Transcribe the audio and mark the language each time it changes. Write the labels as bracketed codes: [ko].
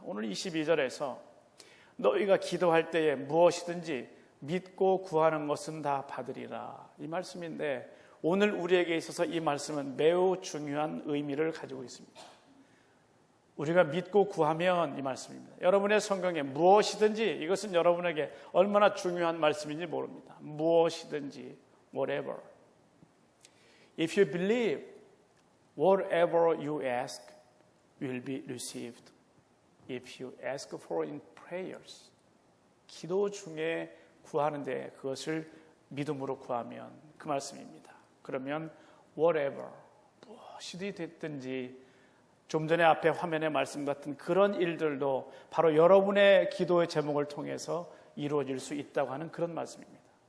[ko] 오늘 22절에서 너희가 기도할 때에 무엇이든지 믿고 구하는 것은 다 받으리라 이 말씀인데 오늘 우리에게 있어서 이 말씀은 매우 중요한 의미를 가지고 있습니다. 우리가 믿고 구하면 이 말씀입니다. 여러분의 성경에 무엇이든지 이것은 여러분에게 얼마나 중요한 말씀인지 모릅니다. 무엇이든지 whatever. [en] If you believe, whatever you ask will be received. If you ask for in prayers. [ko] 기도 중에 구하는데 그것을 믿음으로 구하면 그 말씀입니다. 그러면 whatever, 무엇이 됐든지 좀 전에 앞에 화면에 말씀 같은 그런 일들도 바로 여러분의 기도의 제목을 통해서 이루어질 수 있다고 하는 그런 말씀입니다.